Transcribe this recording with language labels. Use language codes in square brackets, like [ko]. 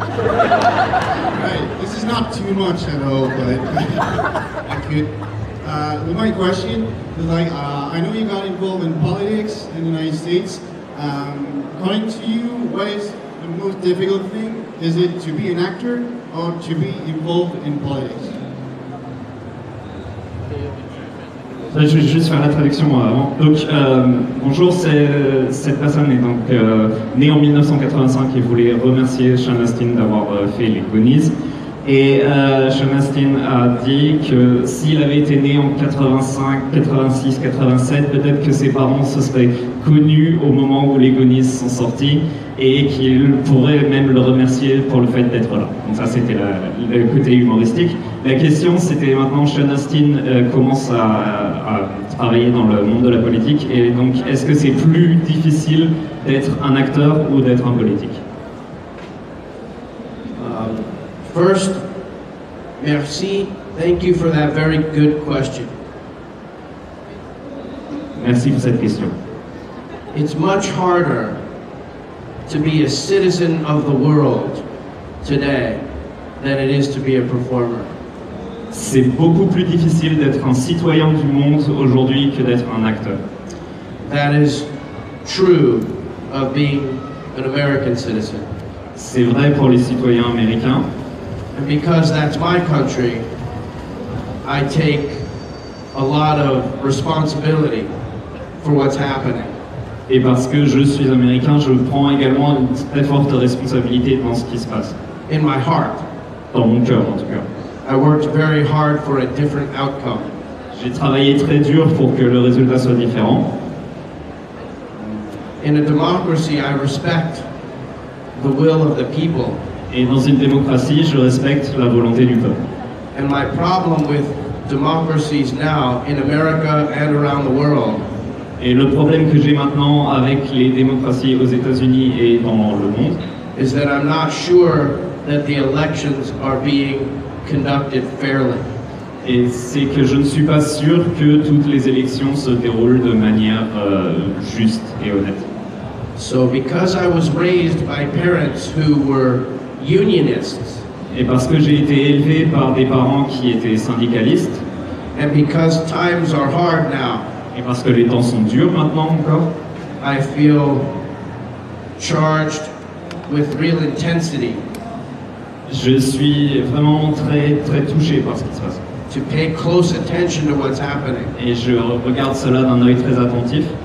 [en] Right, this is not too much at all, but I could. My question is like, I know you got involved in politics in the United States. According to you, what is the most difficult thing? Is it to be an actor or to be involved in politics? [fr] Je vais juste faire la traduction avant. Donc, bonjour, cette personne est donc née en 1985 et voulait remercier Sean Astin d'avoir fait les Goonies. Et Sean Astin a dit que s'il avait été né en 85, 86, 87, peut-être que ses parents se seraient connus au moment où les Goonies sont sortis et qu'il pourrait même le remercier pour le fait d'être là. Donc ça, c'était le côté humoristique. La question, c'était maintenant, Sean Astin commence à travailler dans le monde de la politique, et donc est-ce que c'est plus difficile d'être un acteur ou d'être un politique? [en] First, [fr] merci. [en] Thank you for that very good question. [fr] Merci pour cette question. [en] It's much harder to be a citizen of the world today than it is to be a performer. [fr] C'est beaucoup plus difficile d'être un citoyen du monde aujourd'hui que d'être un acteur. [en] That is true of being an American citizen. [fr] C'est vrai pour les citoyens américains. [en] And because that's my country, I take a lot of responsibility for what's happening. [fr] Et parce que je suis américain, je prends également une très forte responsabilité dans ce qui se passe. [en] In my heart. [fr] Dans mon cœur, en tout cas. [en] I worked very hard for a different outcome. [fr] J'ai travaillé très dur pour que le résultat soit différent. [en] In a democracy, I respect the will of the people. [fr] Et dans une démocratie, je respecte la volonté du peuple. [en] And my problem with democracies now in America and around the world [fr] Et le problème que j'ai maintenant avec les démocraties aux États-Unis et dans le monde, [en] is that I'm not sure that the elections are being conducted fairly. [fr] et c'est que je ne suis pas sûr que toutes les élections se déroulent de manière juste et honnête. [en] So because I was raised by parents who were unionists, [fr] Et parce que j'ai été élevé par des parents qui étaient syndicalistes, [en] and because times are hard now, [fr] et parce que les temps sont durs maintenant encore, [en] I feel charged with real intensity [fr] je suis vraiment très très touché par ce qui se passe. [en] to pay close attention to what's happening [fr] Et je regarde cela d'un œil très attentif,